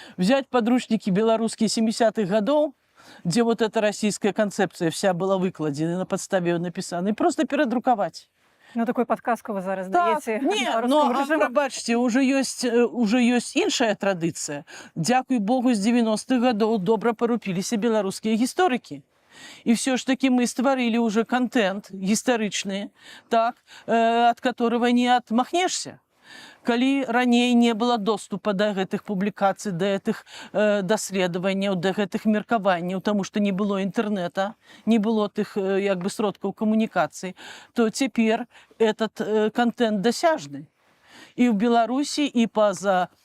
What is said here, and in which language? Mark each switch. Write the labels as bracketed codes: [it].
[ru] Взять подручники белорусские 70-х годов, где вот эта российская концепция вся была выкладена, на подставе написана, и просто передруковать. Ну, такой подказку вы зараз так, даеце. [be] Не, но, пробачьте, уже есть іншая традыцыя. Дзякуй Богу, з 90-х годов добра парупіліся беларускія гісторыкі. [ru] И все ж таки мы створили уже контент гістарычны, так, от которого не отмахнешься. [be] Калі раней не было доступа до гэтых публікацый, до гэтых даследаванняў, до гэтых меркаванняў, тому что не было интернета, не было тых як бы сродкаў камунікацыі, то цяпер [ru] этот контент [be] дасяжны. [ru] И в Беларуси, [be] и па-за